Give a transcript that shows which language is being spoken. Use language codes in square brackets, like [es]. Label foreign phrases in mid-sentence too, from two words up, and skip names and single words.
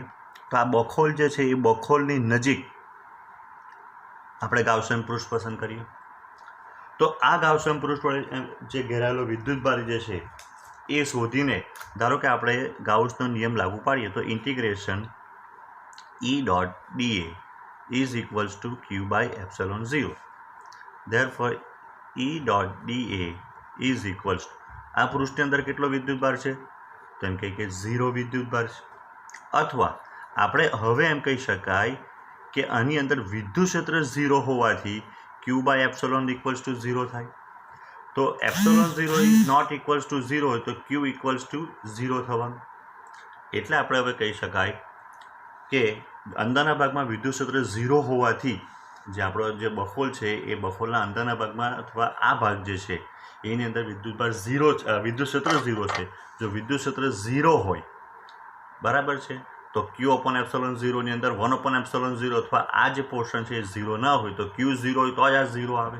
[gu] તો આ બખોલ જે છે એ બખોલની નજીક આપણે ગાઉસન પૃષ્ઠ પસંદ કરીએ। તો આ ગાઉસન પૃષ્ઠ વડે જે ઘેરાયેલો વિદ્યુતભાર જે છે એ શોધીને ધારો કે આપણે ગાઉસનો નિયમ લાગુ પાડીએ તો [en] integration E.dA is equals to Q by epsilon 0. Therefore, E.dA is equals to [gu] આ પૃષ્ઠની અંદર કેટલો વિદ્યુતભાર છે, તો એમ કહે કે 0 વિદ્યુતભાર છે। અથવા આપણે હવે એમ કહી શકાય કે આની અંદર વિદ્યુત ક્ષેત્ર 0 હોવાથી [en] Q by epsilon equals to 0 [gu] થાય। તો [en] epsilon 0 is not equals to 0 [gu] હોય તો [en] Q equals to 0 [gu] થવાનું। એટલે આપણે હવે કહી શકાય કે અંદરના ભાગમાં વિદ્યુત ક્ષેત્ર 0 હોવાથી જે આપણો જે બખોલ છે એ બખોલના અંદરના ભાગમાં અથવા આ ભાગ જે છે એની અંદર વિદ્યુતભાર 0 વિદ્યુત ક્ષેત્ર 0 છે। જો વિદ્યુત ક્ષેત્ર 0 હોય બરાબર છે તો [en] Q upon epsilon 0 [gu] ની અંદર [en] 1 upon epsilon 0 [gu] અથવા આ જે પોર્શન છે એ 0 ના હોય તો Q 0 હોય તો જ આ 0 આવે।